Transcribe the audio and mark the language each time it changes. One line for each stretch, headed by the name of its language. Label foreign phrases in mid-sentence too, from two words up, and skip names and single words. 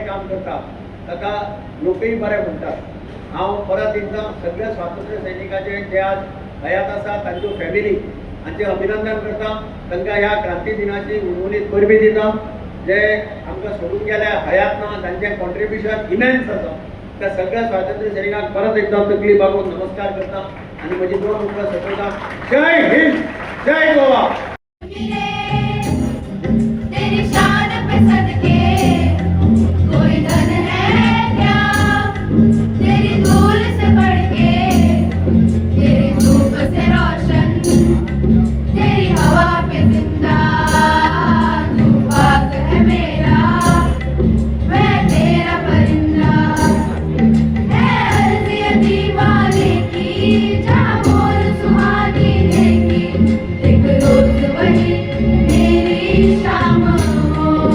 Konkani: काम करता ताका लोकय बरें म्हणटात हांव परत एकदां सगळ्या स्वातंत्र्य सैनिकाचे जे आज हयात आसा तांच्यो फॅमिली हांचें अभिनंदन करता तांकां ह्या क्रांती दिनाची उर्वरीत परबी दिता जे आमकां सोडून गेल्या हयात ना तांचें
English: contribution immense
Konkani: आसा त्या सगळ्या स्वातंत्र्य सैनिकांक परत एकदा तकली बागून नमस्कार करता आनी म्हजी दोन उतरां सोंपयता
Hindi: जय हिंद जय गोवा तेरी शान पे सदके कोई धन है क्या तेरी धूल से बढ़ के तेरी धूप से रोशन तेरी हवा पे जिंदा तू पाक है मेरा मैं तेरा परिंदा है अर्ज़ ये दीवाने की जहाँ मोर सुहानी देखी एक रोज वही मेरी शाम हो